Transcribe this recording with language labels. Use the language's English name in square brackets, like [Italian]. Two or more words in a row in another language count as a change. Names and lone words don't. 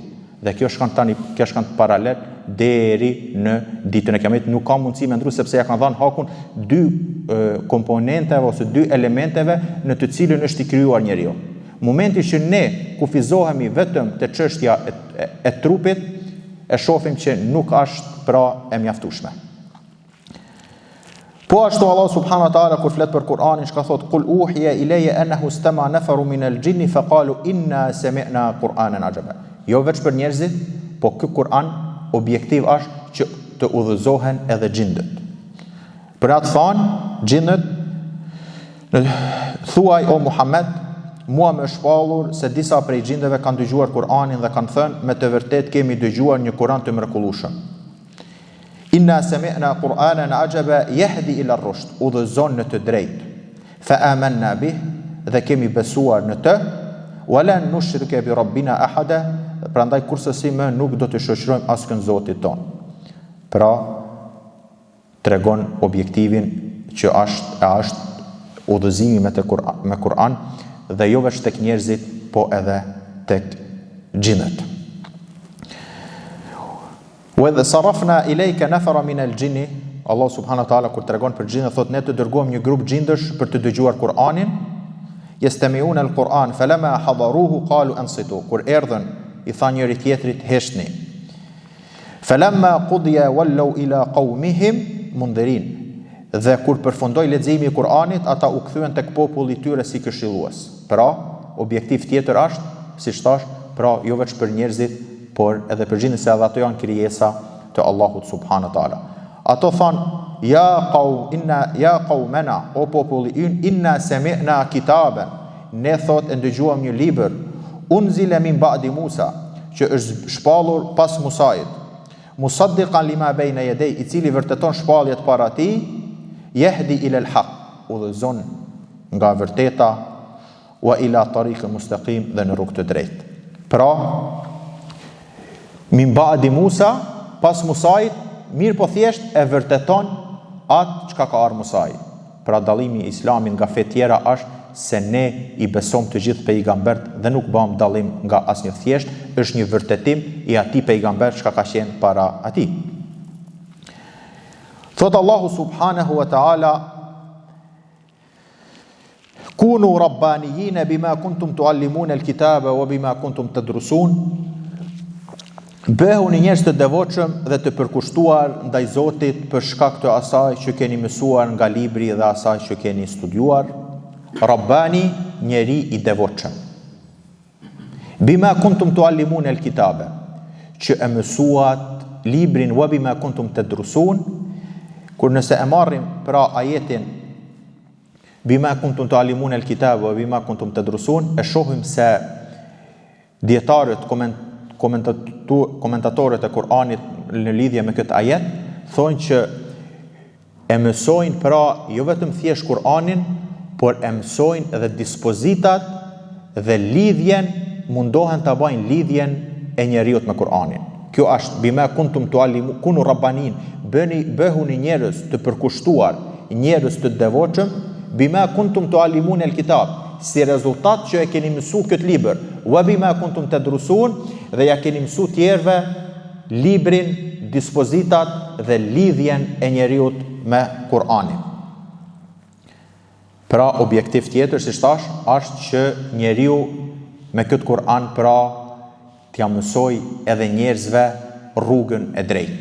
[Albanian] Dhe kjo shkan paralel deri në ditën e Kiametit, nuk ka mundësi me ndru sepse ja kanë dhënë hakun dy komponenteve ose dy elementeve në të cilën është i krijuar njeriu. Momenti që ne kufizohemi vetëm te çështja e trupit, e shohim që nuk është pra e mjaftueshme. Po ashtu Allah [Arabic] سبحانه وتعالى [Albanian] kur flet për Kur'anin, shka thot [Arabic] قل أوحي إلي أنه استمع نفر من الجن فقالوا إنا سمعنا قرآنا عجبا. [Albanian] Jo vetëm për njerëzit, po ky Kur'an objektiv është që të udhëzohen edhe xhindët. Për atë thanë xhindët, thuaj o Muhammed, mua më shpallur se disa prej xhindëve kanë dëgjuar Kur'anin dhe kanë thënë me të vërtet kemi dëgjuar një Kur'an të mrekullueshëm. [Arabic] إنا سمعنا قرآنا عجبا يهدي إلى الرشد, [Albanian] udhëzon në të drejtë. [Arabic] فآمنا به, [Albanian] dhe kemi besuar në të, [Arabic] ولا نشرك بربنا أحدا, [Albanian] prandaj kursesi më nuk do të shoqërojmë askën Zotit ton. Pra tregon objektivin që është udhëzimi me Kur'an dhe jo vetëm tek njerëzit, po edhe tek xhinët. [Arabic] وإذ صرفنا إليك نفرا من الجن, [Albanian] Allah [Arabic] سبحانه وتعالى [Albanian] kur tregon për xhinët thotë ne të dërgojmë një grup xhindësh për të dëgjuar Kur'anin. [Arabic] يستمعون القرآن فلما حضروه قالوا أنصتوا, [Albanian] kur erdhën i tha njëri tjetrit heshtni. [Arabic] فلما قضي ولوا إلى قومهم منذرين, [Albanian] dhe kur përfundoi leximi i Kur'anit, ata u kthyen tek populli i tyre si këshillues. Pra, objektiv tjetër është, siç thash, pra jo vetëm për njerëzit, por edhe për xhinët, se edhe ato janë krijesa të Allahut [Arabic] سبحانه وتعالى. [Albanian] Ato thanë [Arabic] يا قومنا, [Albanian] o populli ynë, [Arabic] إنا سمعنا كتابا, [Albanian] ne thot e ndëgjuam një libër, [Arabic] أنزل من بعد موسى, [Albanian] që është shpallur pas Musait, [Arabic] مصدقا لما بين يديه, [Albanian] i cili vërteton shpalljet para tij, [Arabic] يهدي إلى الحق, [Albanian] udhëzon nga vërteta, [Arabic] وإلى طريق مستقيم, [Albanian] dhe në rrugë të drejtë. Pra, [Arabic] من بعد موسى, [Albanian] pas Musait, mirë po thjesht e vërteton atë çka ka ardhur Musai. Pra dallimi i Islamit nga fe tjera është se ne i besojmë të gjithë pejgambert dhe nuk bëjmë dallim nga asnjë, thjesht është një vërtetim i atij pejgamber çka ka qenë para atij. Thot Allahu [Arabic] سبحانه وتعالى كونوا ربانيين بما كنتم تعلمون الكتاب وبما كنتم تدرسون. [Albanian] Bëhu një njerëz të devotshëm dhe të përkushtuar ndaj Zotit për shkak të asaj që keni mësuar nga libri dhe asaj që keni studiuar. Rabbani, njeri i devotshëm. [Arabic] بما كنتم تعلمون الكتاب, [Albanian] që e mësuat librin, [Arabic] وبما كنتم تدرسون. [Albanian] Kur nëse e marrim pra ajetin [Arabic] بما كنتم تعلمون الكتاب وبما كنتم تدرسون, [Albanian] e shohim se dietarët komentatorët e Kur'anit në lidhje me këtë ajet thonë që e mësojnë pra jo vetëm thjesht Kur'anin, por e mësojnë edhe dispozitat dhe lidhjen mundohen të bajnë lidhjen e njeriut me Kur'anin. Kjo është [Arabic] بما كنتم تعلمون كونوا ربانيين, [Albanian] bëhuni njerëz të përkushtuar, njerëz të devotshëm, [Arabic] بما كنتم تعلمون الكتاب, [Albanian] si rezultat që e keni mësu këtë libër, [Arabic] وبما كنتم تدرسون, [Albanian] dhe ja keni mësu tjerëve librin, dispozitat dhe lidhjen e njeriut me Kur'anin. Pra objektiv tjetër, si thash, është që njeriu me këtë Kur'an pra t'ja mësoj edhe njerëzve rrugën e drejtë.